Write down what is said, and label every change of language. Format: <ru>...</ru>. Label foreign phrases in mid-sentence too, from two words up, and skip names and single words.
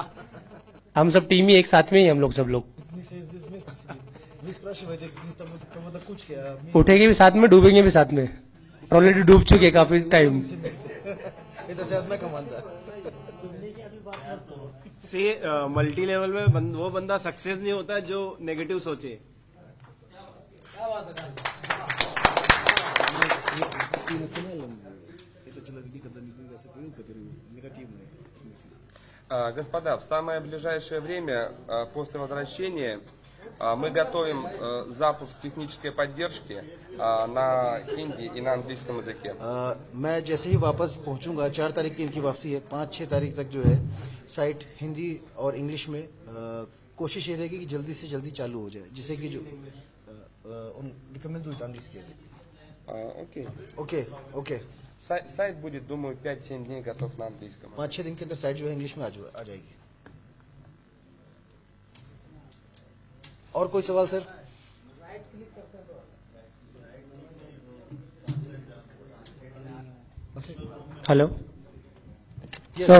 <hi>हम सब टीम ही एक साथ में ही, हम लोग सब लोग उठेंगे भी साथ में, डूबेंगे भी साथ में। ऑलरेडी डूब चुके काफी टाइम। से</hi> <en>multi level</en> <hi>में वो बंदा सक्सेस नहीं होता जो नेगेटिव सोचे।</hi> <ru>Господа, в самое ближайшее время, после возвращения, мы готовим запуск технической поддержки на хинди и на английском языке.</ru> <hi>मैं जैसे ही वापस पहुंचूंगा, 4 तारीख की इनकी वापसी है, 5-6 तारीख तक जो है साइट हिंदी और इंग्लिश में कोशिश ये रहेगी कि जल्दी से जल्दी चालू हो जाए, जिससे कि जो रिकमेंड</hi> <ru>Окей.</ru> <en>okay okay.</en> <ru>Сайт будет, думаю, 5-7 дней готов на английском.</ru> <hi>5-6 दिन के अंदर साइट जो है इंग्लिश में आ जाएगी। और कोई सवाल सर?</hi> <en>hello sir,</en>